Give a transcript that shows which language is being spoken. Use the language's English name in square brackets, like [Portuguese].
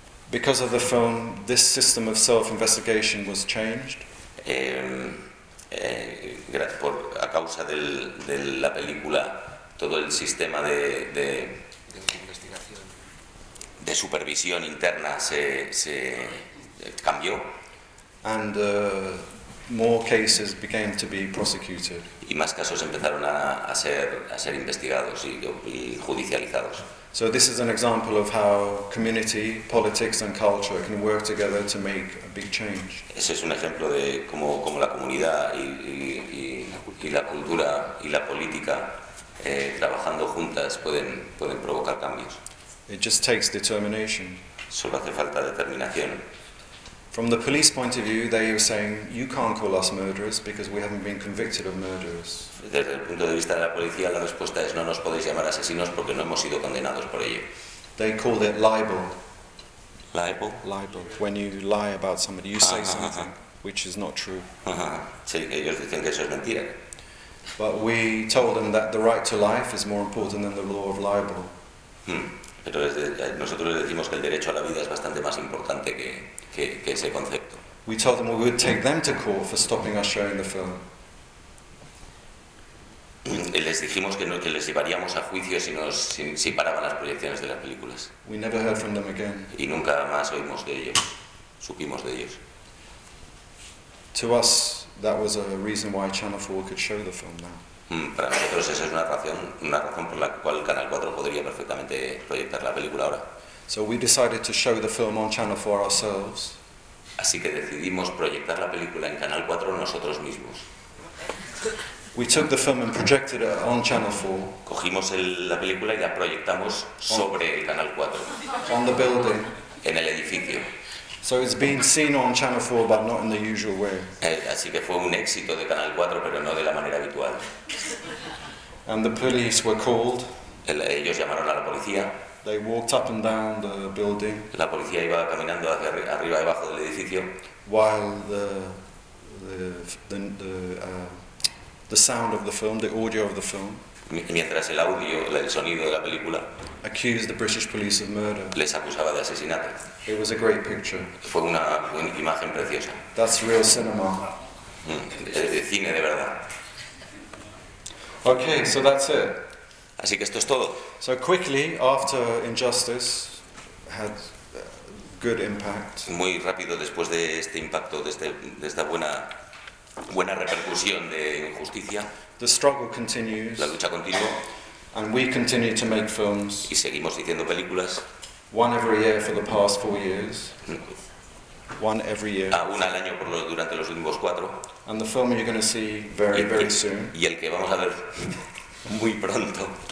[English] Because of the film, this system of self-investigation was changed. [Spanish] A causa de la película, todo el sistema de de supervisión interna se cambió. [English] And more cases began to be prosecuted. [Spanish] Y más casos empezaron a ser investigados y judicializados. [English] So this is an example of how community, politics and culture can work together to make a big change. [Spanish] Ese es un ejemplo de cómo la comunidad y la cultura y la política trabajando juntas pueden provocar cambios. [English] It just takes determination. [Spanish] Solo hace falta determinación. [English] From the police point of view, they are saying you can't call us murderers because we haven't been convicted of murderers. [Spanish] Desde el punto de vista de la policía, la respuesta es no nos podéis llamar asesinos porque no hemos sido condenados por ello. [English] They call it libel. Libel. Libel. When you lie about somebody, you say something which is not true. [Spanish] Sí, ellos dicen que eso es mentira. [English] But we told them that the right to life is more important than the law of libel. [Spanish] Pero nosotros les decimos que el derecho a la vida es bastante más importante que ese concepto. [English] We told them we would take them to court for stopping us showing the film. [Spanish] Les dijimos que les llevaríamos a juicio si paraban las proyecciones de las películas. [English] We never heard from them again. [Spanish] Y nunca más oímos de ellos, supimos de ellos. [English] To us, that was a reason why Channel 4 could show the film now. [Spanish] Para nosotros esa es una razón por la cual Canal 4 podría perfectamente proyectar la película ahora. [English] So we decided to show the film on Channel 4 ourselves. [Spanish] Así que decidimos proyectar la película en Canal 4 nosotros mismos. [English] We took the film and projected it on Channel 4. [Spanish] Cogimos la película y la proyectamos sobre el Canal 4. [English] On the building. [Spanish] En el edificio. [English] So it's been seen on Channel 4, but not in the usual way. [Spanish] Así que fue un éxito de Canal 4, pero no de la manera habitual. [English] And the police were called. [Spanish] Ellos llamaron a la policía. [English] They walked up and down the building. [Spanish] La policía iba caminando hacia arriba y abajo del edificio. [English] While the sound of the film, the audio of the film. [Spanish] Mientras el audio, el sonido de la película. [English] Accused the British police of murder. [Spanish] Les acusaba de asesinato. [English] It was a great picture. [Spanish] Fue una imagen preciosa. [English] That's real cinema. [Spanish] El cine de verdad. [English] Okay, so that's it. [Spanish] Así que esto es todo. [English] So quickly after Injustice had good impact. [Spanish] Muy rápido después de este impacto, de esta buena repercusión de Injusticia. [English] The struggle continues. [Spanish] La lucha continúa. [English] And we continue to make films. [Spanish] Y seguimos haciendo películas. [English] One every year for the past 4 years. One every year. [Spanish] Una al año durante los últimos 4. [English] And the film you're going to see very very soon. [Spanish] Y el que vamos a ver muy pronto.